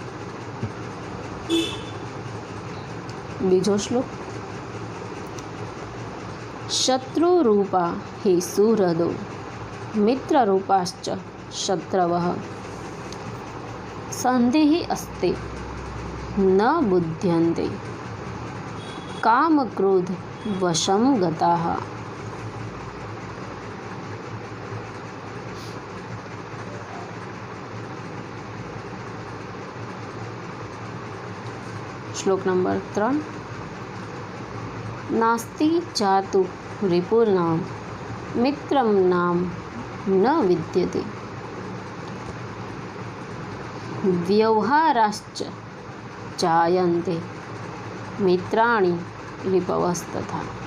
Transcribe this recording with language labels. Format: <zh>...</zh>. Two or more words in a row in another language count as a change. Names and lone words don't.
<gu>બીજો શ્લોક:</gu> <sa>શત્રુરૂપા હિ સુહૃદો મિત્રરૂપાશ્ચ શત્રવઃ સંધિ અસ્તે ન બુધ્યન્તે કામ ક્રોધ वशं गताः।</sa> <hi>श्लोक नंबर 3।</hi> <sa>नास्ति जातु रिपुर्नाम मित्रं नाम न विद्यते व्यवहाराश्च जायन्ते मित्राणि रिपवस्तथा।</sa>